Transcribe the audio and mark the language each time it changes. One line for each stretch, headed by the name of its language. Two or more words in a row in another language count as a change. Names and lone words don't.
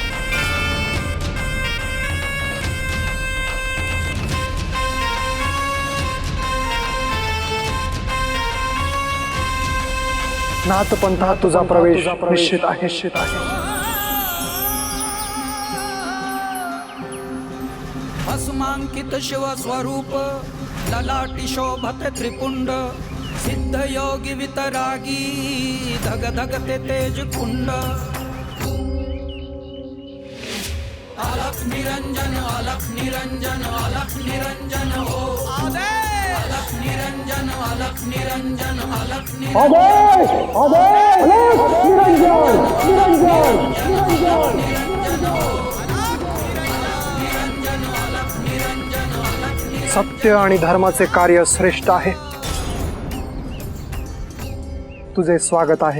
Marathi: नाथपंथात तुझा प्रवेश निश्चित आहे. भस्मांकित शिव स्वरूप ललाटी शोभते त्रिपुंड सिद्ध योगी वितरागी धग धगते तेज कुंड अलख निरंजन अलख निरंजन अलख निरंजन हो अलख निरंजन अलख निरंजन अलख सत्य आणि धर्माचे कार्य श्रेष्ठ आहे. तुझे स्वागत आहे.